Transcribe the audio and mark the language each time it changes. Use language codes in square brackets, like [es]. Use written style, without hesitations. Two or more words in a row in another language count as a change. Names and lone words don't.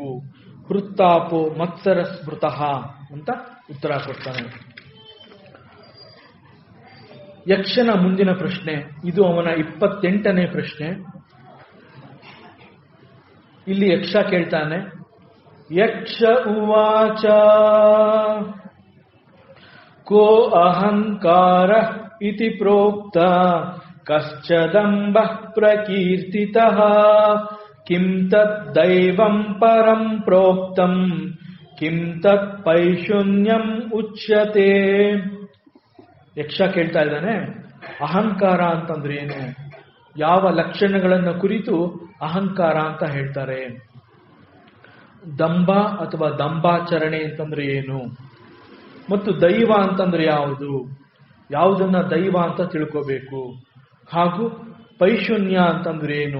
[sa] ಹೃತ್ತಾಪೋ ಮತ್ಸರ ಸ್ಮೃತಃ [kn] ಅಂತ ಉತ್ತರ ಕೊಡ್ತಾನೆ. ಯಕ್ಷನ ಮುಂದಿನ ಪ್ರಶ್ನೆ, ಇದು ಅವನ 28ನೇ ಪ್ರಶ್ನೆ. ಇಲ್ಲಿ ಯಕ್ಷ ಕೇಳ್ತಾನೆ, [sa] ಯಕ್ಷ ಉವಾಚ ಕೋ ಅಹಂಕಾರ ಇತಿ ಪ್ರೋಕ್ತ ಕಶ್ಚದಂಬ ಪ್ರಕೀರ್ತಿತಃ ಕಿಂ ತತ್ ದೈವಂ ಪರಂ ಪ್ರೋಕ್ತಂ ಕಿಂ ತತ್ ಪೈಶೂನ್ಯಂ ಉಚ್ಯತೆ. [kn] ಯಕ್ಷ ಕೇಳ್ತಾ ಇದ್ದಾನೆ, ಅಹಂಕಾರ ಅಂತಂದ್ರೆ ಏನು, ಯಾವ ಲಕ್ಷಣಗಳನ್ನು ಕುರಿತು ಅಹಂಕಾರ ಅಂತ ಹೇಳ್ತಾರೆ, ದಂಭ ಅಥವಾ ದಂಭಾಚರಣೆ ಅಂತಂದ್ರೆ ಏನು, ಮತ್ತು ದೈವ ಅಂತಂದ್ರೆ ಯಾವುದು, ಯಾವುದನ್ನ ದೈವ ಅಂತ ತಿಳ್ಕೋಬೇಕು, ಹಾಗೂ ಪೈಶೂನ್ಯ ಅಂತಂದ್ರೆ ಏನು.